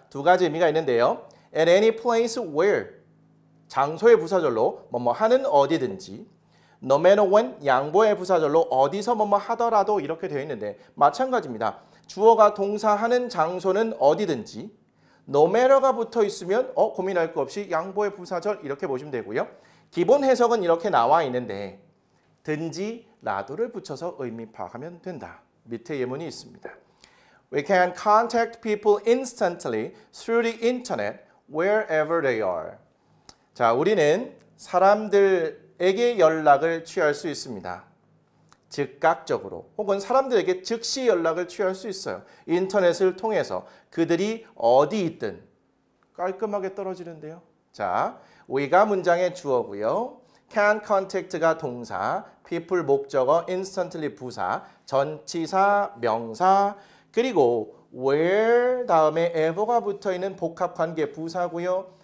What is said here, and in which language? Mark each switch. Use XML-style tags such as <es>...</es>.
<ko>두 가지 의미가 있는데요.</ko> <en>at any place where</en> <ko>장소의 부사절로 뭐뭐 하는 어디든지</ko> <en>no matter when</en> <ko>양보의 부사절로 어디서 뭐뭐 하더라도 이렇게 되어 있는데 마찬가지입니다. 주어가 동사하는 장소는 어디든지 no matter가 붙어 있으면 고민할 거 없이 양보의 부사절 이렇게 보시면 되고요. 기본 해석은 이렇게 나와 있는데 든지 라도를 붙여서 의미 파악하면 된다. 밑에 예문이 있습니다.</ko> <en>We can contact people instantly through the internet wherever they are.</en> <ko>자, 우리는 사람들에게 연락을 취할 수 있습니다. 즉각적으로 혹은 사람들에게 즉시 연락을 취할 수 있어요. 인터넷을 통해서 그들이 어디 있든 깔끔하게 떨어지는데요. 자, we가 문장의 주어고요.</ko> <en>can contact</en> <ko>가 동사, people 목적어, instantly 부사, 전치사, 명사, 그리고 where 다음에 ever가 붙어있는 복합관계 부사고요.</ko>